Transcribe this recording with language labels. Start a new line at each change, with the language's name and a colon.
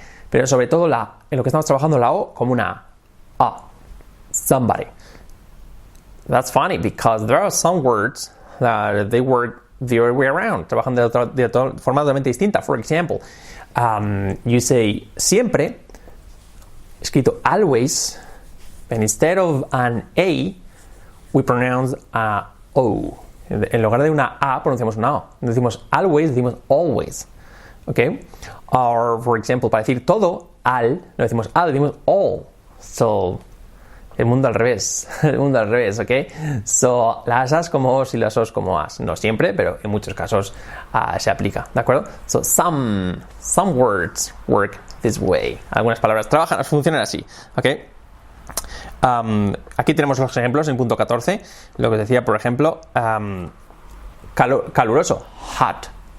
Spanish: Pero sobre todo en lo que estamos trabajando la O como una A.
English: Somebody. That's funny because there are some words that they work the other way around.
Spanish: Trabajan de forma totalmente distinta.
English: For example, you say siempre, escrito always, and instead of an A, we pronounce a O.
Spanish: En lugar de una A, pronunciamos una O. Decimos always, decimos always. Okay?
English: Or, for example,
Spanish: para decir todo, al, no decimos al, decimos all. So, el mundo al revés, ¿ok? So, las as como os y las os como as. No siempre, pero en muchos casos se aplica, ¿de acuerdo?
English: So, some words work this way.
Spanish: Algunas palabras funcionan así, ¿ok? Aquí tenemos los ejemplos en punto 14. Lo que os decía, por ejemplo, caluroso, hot.